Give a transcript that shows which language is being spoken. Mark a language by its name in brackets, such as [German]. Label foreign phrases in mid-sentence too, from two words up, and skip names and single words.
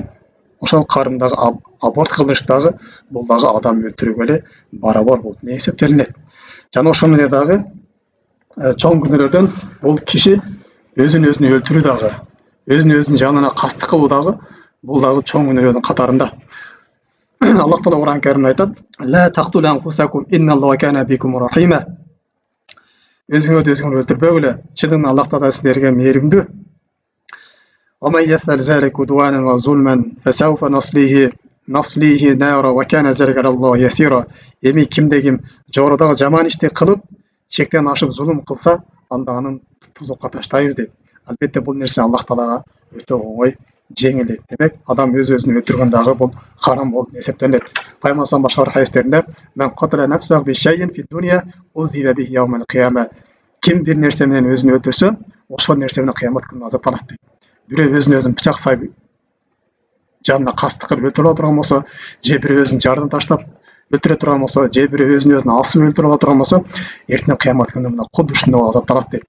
[Kyrgyz] Ошол карындагы аборт кылыштагы бул дагы адам өлтүрүүгө эле барабар болуп не эсептелинет. Жана ошону эле дагы чоң күнөөлөрдөн бул киши өзүн өлтүрүү дагы, өзүн жанына кастык кылуу дагы бул дагы чоң күнөөлөрдүн катарында. Аллах Таала Кур'ан Каримде айтат: [Arabic] "لا تقتلوا أنفسكم إن الله كان بكم رحيما." [Kyrgyz] Өзүңөрдү өлтүрбөгүлө, чындыгында Аллах Таала силерге мээримдүү. [Arabic] وَمَنْ يَفْعَلْ ذَلِكَ عُدْوَانًا وَظُلْمًا فَسَوْفَ نَصْلِيهِ نَارًا وَكَانَ ذَلِكَ عَلَى اللَّهِ يَسِيرًا. [Kyrgyz] Эми кимде-ким жогорудагы жаман ишти кылып, чектен ашып зулум кылса, анда анын тозокко таштайбыз дейт. Албетте бул нерсе Аллах Таалага өтө оңой, жеңил дейт. Демек, адам өзүн өлтүргөн дагы бул харам болуп эсептелет. Пайгамбар башка бир хадистеринде [Arabic] "من قتل نفسه بشيء في الدنيا عذب به يوم القيامة." [Kyrgyz] Ким бир нерсе менен өзүн өлтүрсө, ошол нерсе менен кыямат күнүндө азаптанат дейт. Бирөө өзүн пычак сайып жанына кастык кылып өлтүрө турган болсо, же бирөө өзүн жардын таштап өлтүрө турган болсо, же бирөө өзүн асып өлтүрө турган болсо, эртең кыямат күнүндө мына кудду ушундай азаптанат дейт.